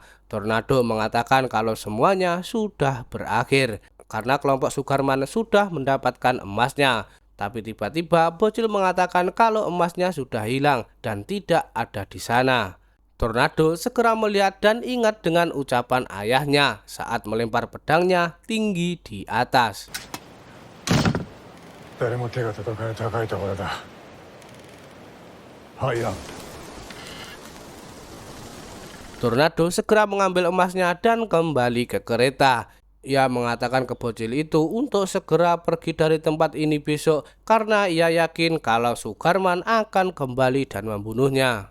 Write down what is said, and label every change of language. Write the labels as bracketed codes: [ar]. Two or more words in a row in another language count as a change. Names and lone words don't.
[id] Tornado mengatakan kalau semuanya sudah berakhir karena kelompok Sugarman sudah mendapatkan emasnya. Tapi tiba-tiba bocil mengatakan kalau emasnya sudah hilang dan tidak ada di sana. Tornado segera melihat dan ingat dengan ucapan ayahnya saat melempar pedangnya tinggi di atas. [ja] 誰も手が届かない高いところだ。入らん。 [id] Tornado segera mengambil emasnya dan kembali ke kereta. Ia mengatakan ke bocil itu untuk segera pergi dari tempat ini besok karena ia yakin kalau Sugarman akan kembali dan membunuhnya.